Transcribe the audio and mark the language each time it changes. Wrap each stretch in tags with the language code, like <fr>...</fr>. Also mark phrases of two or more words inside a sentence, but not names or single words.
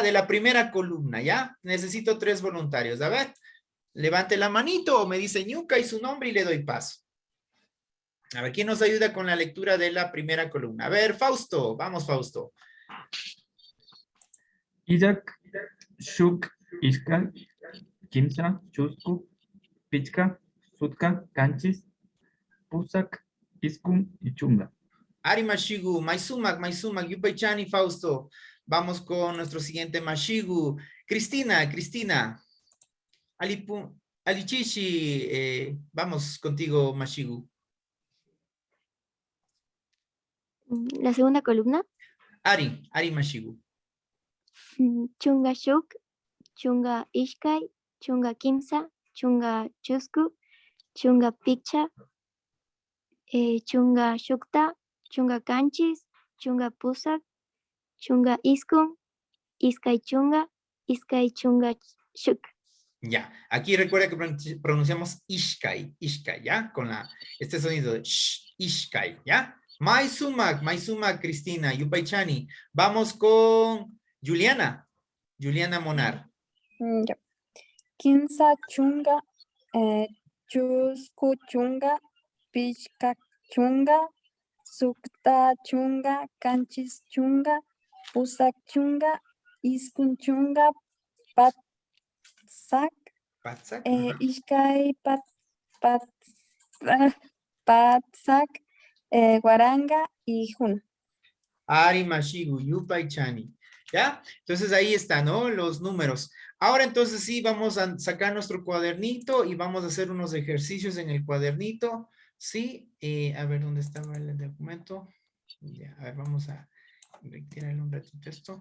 <es>De la primera columna, ¿ya? Necesito 3 voluntarios. A ver, levante la manito o me dice ñuca y su nombre y le doy paso. A ver, ¿quién nos ayuda con la lectura de la primera columna? A ver, Fausto. Vamos, Fausto. Isaac,</es> <qu>Shuk, Ishka, Kimsa, Chusku, Pichka, Sutka, Kanchis, Pusak, Iskun y Chunga. Ari Mashigu, Maisumak, Yupaychan y Fausto.</qu> <es>Vamos con nuestro siguiente Mashigu. Cristina. Alichishi, vamos contigo, Mashigu. La segunda columna.</es> <qu>Ari Mashigu. Chunga Shuk, Chunga Ishkai, Chunga Kimsa, Chunga Chusku, Chunga Picha, chunga shukta, chunga kanchis, chunga pusak, chunga iskun, iskay chunga shuk.</qu> <es>Ya, aquí recuerda que pronunciamos ishkai, ishkai, ¿ya? Con este sonido de sh, ishkai, ¿ya?</es> <qu>Maisumak, Cristina, Yupaichani.</qu> <es>Vamos con Juliana Monar. Ya.</es> <qu>Kinsa chunga, chusku chunga, pichka chunga, sukta chunga, kanchis chunga, pusak chunga, iskun chunga, patsak, ishkay patsak, guaranga y juna. Ari Mashigu, Yupaichani.</qu> <es>¿Ya? Entonces ahí está, ¿no? Los números. Ahora entonces sí, vamos a sacar nuestro cuadernito y vamos a hacer unos ejercicios en el cuadernito. Sí, a ver dónde estaba el documento. Ya, a ver, vamos a retirarle un ratito esto.</es>